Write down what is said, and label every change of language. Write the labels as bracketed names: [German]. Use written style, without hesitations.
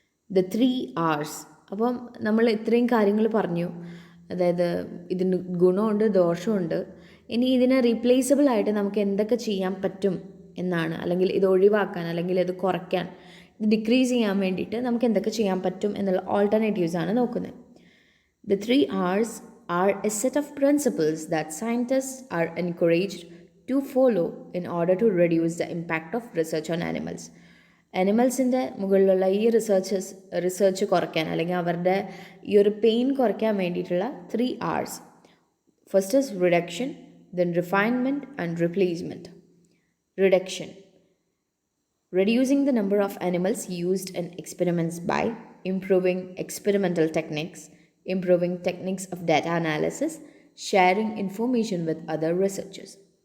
[Malayalam] The 3 Rs. അപ്പം നമ്മൾ ഇത്രയും കാര്യങ്ങൾ പറഞ്ഞു. അതായത് ഇതിന് ഗുണമുണ്ട്, ദോഷമുണ്ട്. ഇനി ഇതിനെ റീപ്ലേസബിൾ ആയിട്ട് നമുക്ക് എന്തൊക്കെ ചെയ്യാൻ പറ്റും എന്നാണ്, അല്ലെങ്കിൽ ഇത് ഒഴിവാക്കാൻ, അല്ലെങ്കിൽ ഇത് കുറയ്ക്കാൻ, ഇത് ഡിക്രീസ് ചെയ്യാൻ വേണ്ടിയിട്ട് നമുക്ക് എന്തൊക്കെ ചെയ്യാൻ പറ്റും എന്നുള്ള ഓൾട്ടർനേറ്റീവ്സാണ് നോക്കുന്നത്. [English] The 3 Rs are a set of principles that scientists are encouraged to follow in order to reduce the impact of research on animals. [Malayalam] അനിമൽസിൻ്റെ മുകളിലുള്ള ഈ റിസർച്ച് കുറയ്ക്കാൻ, അല്ലെങ്കിൽ അവരുടെ ഈ ഒരു പെയിൻ കുറയ്ക്കാൻ വേണ്ടിയിട്ടുള്ള 3 Rs. [English] First is reduction, then refinement and replacement. Reduction. Reducing the number of animals used in experiments by improving experimental techniques, improving techniques of data analysis, sharing information with other researchers.